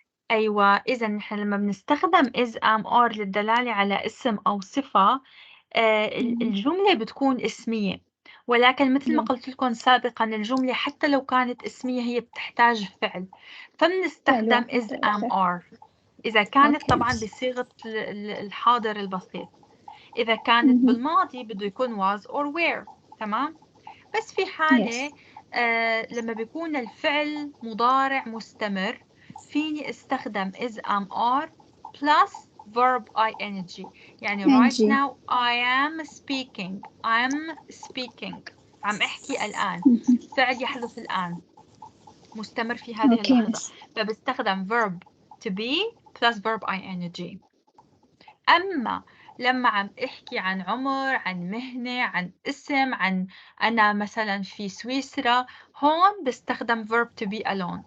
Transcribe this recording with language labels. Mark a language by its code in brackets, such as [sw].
[ar] أيوة، إذا نحن لما بنستخدم is am are للدلالة على اسم أو صفة، الجملة بتكون اسمية، ولكن مثل ما قلت لكم سابقا الجملة حتى لو كانت اسمية هي بتحتاج فعل، فبنستخدم is am are إذا كانت طبعا بصيغة الحاضر البسيط. إذا كانت بالماضي بده يكون [en] was or were. [ar] تمام. بس في حالة لما بيكون الفعل مضارع مستمر فيني استخدم [en] is am are plus verb ing. يعني right now I am speaking. [ar] عم احكي الآن. فعل يحدث الآن مستمر في هذه اللحظة، فبستخدم [en] verb to be plus verb ing. [ar] أما لما عم احكي عن عمر، عن مهنة، عن اسم، عن أنا مثلا في سويسرا، هون بستخدم [en] verb to be alone.